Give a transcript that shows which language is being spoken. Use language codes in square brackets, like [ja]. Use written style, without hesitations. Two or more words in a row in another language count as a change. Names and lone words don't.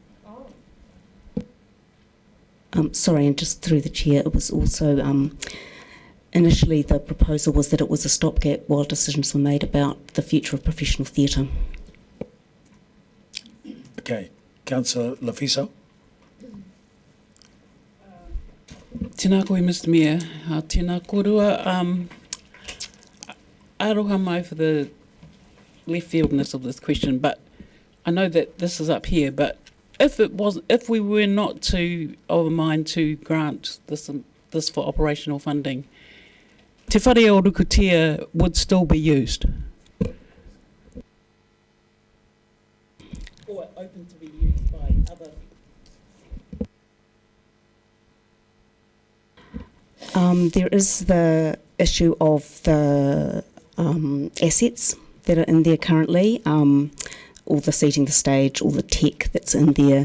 [en] Sorry, and just through the chair, it was also initially the proposal was that it was a stopgap while decisions were made about the future of professional theatre. okay, Councillor Lafiso. [mi] Tēnā koe, [en] Mr Mayor. [mi] Tēnā korua. Aroha mai [en] for the left fieldness of this question, but I know that this is up here, but if we were not of a mind to grant this for operational funding, te whare o Rukutia would still be used. Or open to be used by other. There is the issue of the assets that are in there currently, all the seating, the stage, all the tech that's in there.